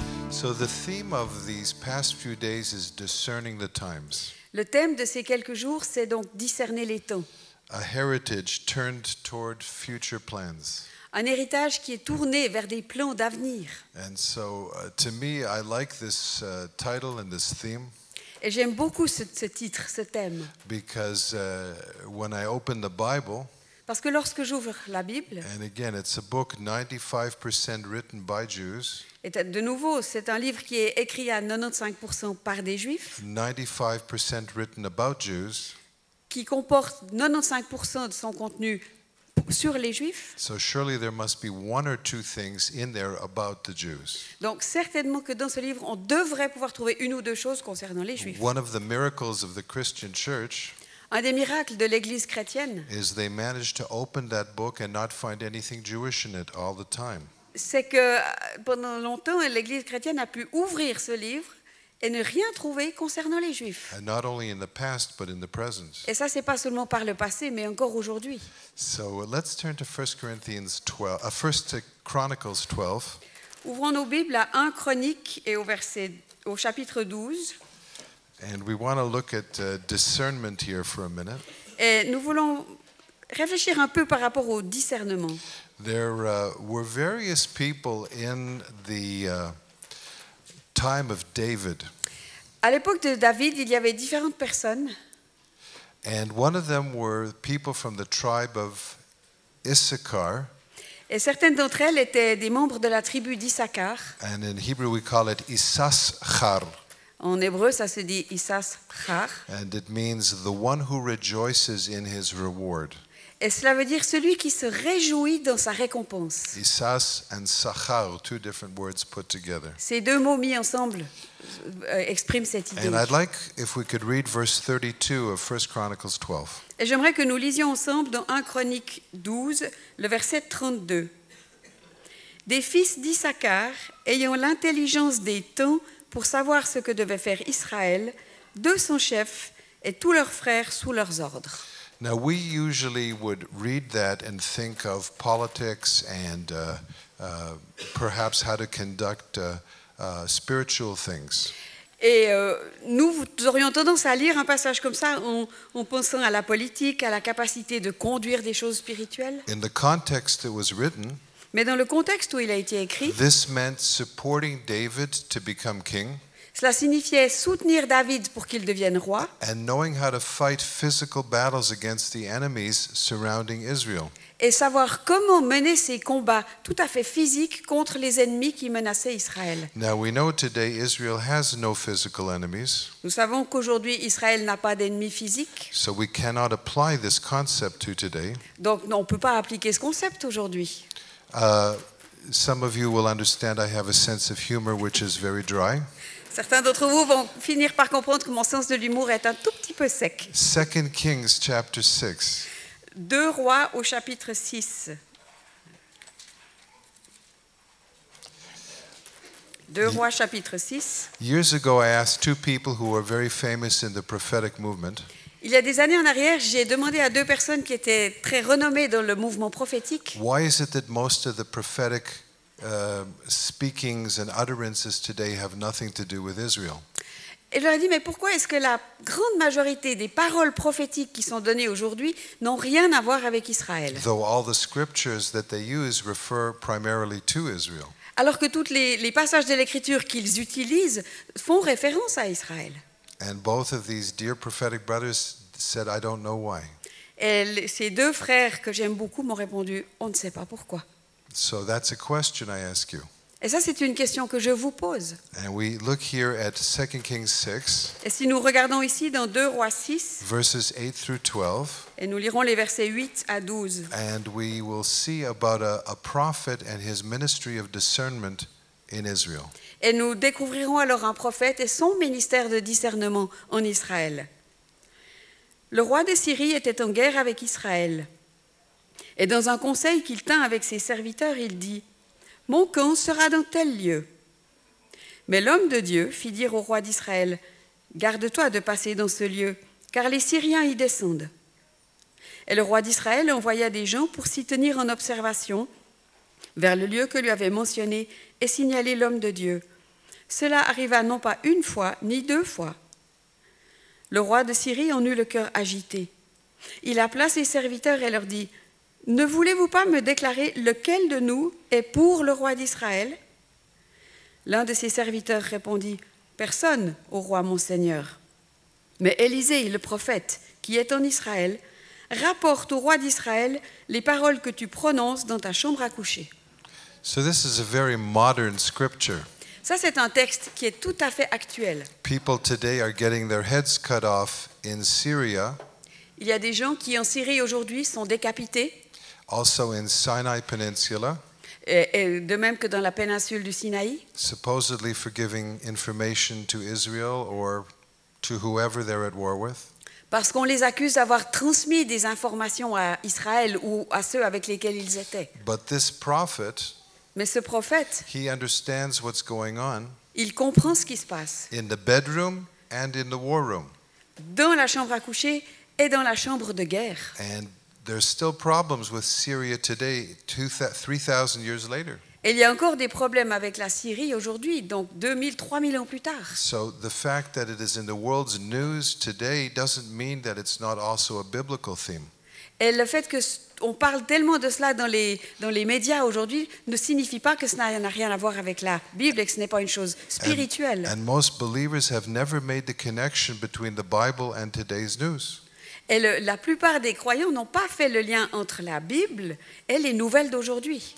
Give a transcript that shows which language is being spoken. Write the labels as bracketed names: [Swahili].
[English] So the theme of these past few days is discerning the times. [French] Le thème de ces quelques jours, c'est donc discerner les temps. [English] A heritage turned toward future plans. [French] Un héritage qui est tourné vers des plans d'avenir. [English] And so to me, I like this title and this theme [French] Et j'aime beaucoup ce titre, ce thème. [English] because when I open the Bible, [French] Parce que lorsque j'ouvre la Bible, [English] and again, it's a book 95% written by Jews, [French] et de nouveau, c'est un livre qui est écrit à 95% par des Juifs, [English] 95% written about Jews, [French] qui comporte 95% de son contenu sur les Juifs. [English] so surely there must be one or two things in there about the Jews. [French] Donc certainement que dans ce livre, on devrait pouvoir trouver une ou deux choses concernant les Juifs. [English] One of the miracles of the Christian church [French] Un des miracles de l'Église chrétienne, [English] is they managed to open that book and not find anything Jewish in it all the time. [French] c'est que pendant longtemps, l'Église chrétienne a pu ouvrir ce livre et ne rien trouver concernant les Juifs. [English] And not only in the past, but in the present. [French] Et ça, c'est pas seulement par le passé, mais encore aujourd'hui. [English] So let's turn to 1 Corinthians 12, 1 Chronicles 12. [French] Ouvrons nos Bibles à 1 Chronique et au chapitre 12. [English] And we want to look at discernment here for a minute. [French] Et nous voulons réfléchir un peu par rapport au discernement. [English] There were various people in the time of David. [French] À l'époque de David, il y avait différentes personnes. [English] And one of them were people from the tribe of Issachar. [French] Et certaines d'entre elles étaient des membres de la tribu d'Issachar. [English] And in Hebrew we call it Issachar. [French] En hébreu, ça se dit Issachar. [English] And it means the one who rejoices in his reward. [French] Et cela veut dire celui qui se réjouit dans sa récompense. [English] Isas and Sachar, two different words put together. [French] Ces deux mots mis ensemble expriment cette idée. [English] And I'd like if we could read verse 32 of 1 Chronicles 12. [French] Et j'aimerais que nous lisions ensemble dans 1 Chronique 12, le verset 32. Des fils d'Issachar, ayant l'intelligence des temps pour savoir ce que devait faire Israël, 200 chefs et tous leurs frères sous leurs ordres. [English] Now we usually would read that and think of politics and perhaps how to conduct spiritual things. [French] Et nous aurions tendance à lire un passage comme ça en pensant à la politique, à la capacité de conduire des choses spirituelles. [English] In the context it was written, [French] Mais dans le contexte où il a été écrit, [English] this meant supporting David to become king [French] cela signifiait soutenir David pour qu'il devienne roi [English] and knowing how to fight physical battles against the enemies surrounding Israel. [French] et savoir comment mener ces combats tout à fait physiques contre les ennemis qui menaçaient Israël. [English] Now we know today Israel has no physical enemies, [French] Nous savons qu'aujourd'hui Israël n'a pas d'ennemis physiques, [English] so we cannot apply this concept to today. [French] donc on ne peut pas appliquer ce concept aujourd'hui. [English] Some of you will understand I have a sense of humor which is very dry. [French] Certains d'entre vous vont finir par comprendre que mon sens de l'humour est un tout petit peu sec. [English] 2 Kings chapter 6. [French] 2 Rois au chapitre 6. 2 Rois chapitre 6. [English] Years ago I asked two people who were very famous in the prophetic movement, [French] Il y a des années en arrière, j'ai demandé à 2 personnes qui étaient très renommées dans le mouvement prophétique. [English] why is it that most of the prophetic speakings and utterances today have nothing to do with Israel? [French] Et je leur ai dit, mais pourquoi est-ce que la grande majorité des paroles prophétiques qui sont données aujourd'hui n'ont rien à voir avec Israël? [English] Though all the scriptures that they use refer primarily to Israel. [French] Alors que tous les passages de l'Écriture qu'ils utilisent font référence à Israël. [English] And both of these dear prophetic brothers said, I don't know why. [French] Et ces 2 frères que j'aime beaucoup m'ont répondu, on ne sait pas pourquoi. [English] So that's a question I ask you. [French] Et ça, c'est une question que je vous pose. [English] And we look here at 2 Kings 6, [French] Et si nous regardons ici dans 2 Rois 6, [English] verses 8 through 12, [French] et nous lirons les versets 8 à 12, [English] and we will see about a prophet and his ministry of discernment in Israel. [French] et nous découvrirons alors un prophète et son ministère de discernement en Israël. Le roi de Syrie était en guerre avec Israël. Et dans un conseil qu'il tint avec ses serviteurs, il dit « Mon camp sera dans tel lieu. » Mais l'homme de Dieu fit dire au roi d'Israël « Garde-toi de passer dans ce lieu, car les Syriens y descendent. » Et le roi d'Israël envoya des gens pour s'y tenir en observation vers le lieu que lui avait mentionné et signaler l'homme de Dieu. Cela arriva non pas une fois, ni deux fois. Le roi de Syrie en eut le cœur agité. Il appela ses serviteurs et leur dit, « Ne voulez-vous pas me déclarer lequel de nous est pour le roi d'Israël ?» L'un de ses serviteurs répondit, « Personne, ô roi mon seigneur. » Mais Élisée, le prophète, qui est en Israël, rapporte au roi d'Israël les paroles que tu prononces dans ta chambre à coucher. [English] So this is a very modern scripture. [French] Ça, c'est un texte qui est tout à fait actuel. [English] People today are getting their heads cut off in Syria, [French] Il y a des gens qui, en Syrie aujourd'hui, sont décapités, [English] also in Sinai Peninsula, [French] et de même que dans la péninsule du Sinaï, [English] supposedly for giving information to Israel or to whoever they're at war with. [French] parce qu'on les accuse d'avoir transmis des informations à Israël ou à ceux avec lesquels ils étaient. [English] But this prophet, [French] Mais ce prophète, [English] he understands what's going on [French] il comprend ce qui se passe [English] in the bedroom and in the war room. [French] dans la chambre à coucher et dans la chambre de guerre. [English] And there's still problems with Syria today, 3,000 years later. [French] Et il y a encore des problèmes avec la Syrie aujourd'hui, donc 2000, 3000 ans plus tard. [English] So the fact that it is in the world's news today doesn't mean that it's not also a biblical theme. [French] Et le fait qu'on parle tellement de cela dans les médias aujourd'hui ne signifie pas que cela n'a rien à voir avec la Bible et que ce n'est pas une chose spirituelle. [English] And most believers have never made the connection between the Bible and today's news. [French] Et la plupart des croyants n'ont pas fait le lien entre la Bible et les nouvelles d'aujourd'hui.